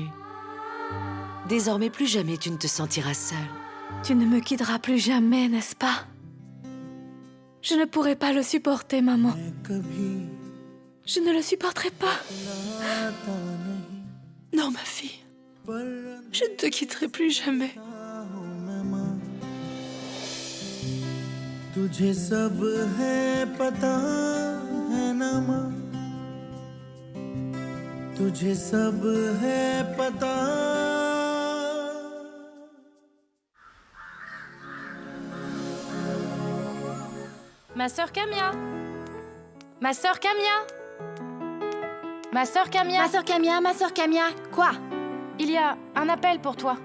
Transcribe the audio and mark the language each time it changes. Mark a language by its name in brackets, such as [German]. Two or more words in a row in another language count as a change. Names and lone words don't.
[French] Désormais, plus jamais tu ne te sentiras seule. Tu ne me quitteras plus jamais, n'est-ce pas? Je ne pourrai pas le supporter, maman. Je ne le supporterai pas. Non, ma fille. Je ne te quitterai plus jamais. [Hindi] तुझे सब है पता है ना माँ तुझे सब है पता [French] Ma sœur Camia. Ma sœur Camia. Ma sœur Camia. Ma sœur Camia, ma sœur Camia. Quoi? Il y a un appel pour toi.